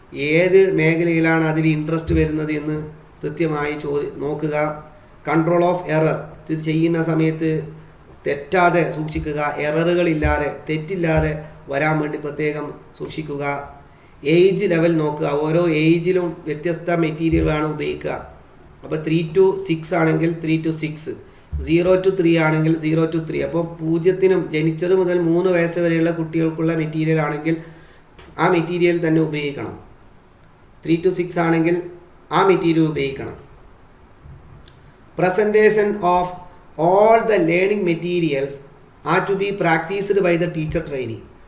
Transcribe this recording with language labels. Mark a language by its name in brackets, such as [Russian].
[Malayalam] ഏത് മേഖലയിലാണ് അതിൽ ഇൻട്രസ്റ്റ് വരുന്നത് എന്ന് കൃത്യമായി നോക്കുക. കൺട്രോൾ ഓഫ് എറർ, ഇത് ചെയ്യുന്ന സമയത്ത് തെറ്റാതെ സൂക്ഷിക്കുക, എററുകളില്ലാതെ തെറ്റില്ലാതെ വരാൻ വേണ്ടി പ്രത്യേകം സൂക്ഷിക്കുക. ഏജ് ലെവൽ നോക്കുക, ഓരോ ഏജിലും വ്യത്യസ്ത മെറ്റീരിയലാണ് ഉപയോഗിക്കുക. അപ്പോൾ 3 to 6 ആണെങ്കിൽ 3 to 6, 0 to 3 ആണെങ്കിൽ 0 to 3. അപ്പോൾ 0 ജനിച്ചത് മുതൽ 3 വയസ്സ് വരെയുള്ള കുട്ടികൾക്കുള്ള മെറ്റീരിയൽ ആണെങ്കിൽ ആ മെറ്റീരിയൽ തന്നെ ഉപയോഗിക്കണം. 3 to 6 ആണെങ്കിൽ ആ മെറ്റീരിയൽ ഉപയോഗിക്കണം. [English] Presentation of all the learning materials are to be practised by the teacher trainee.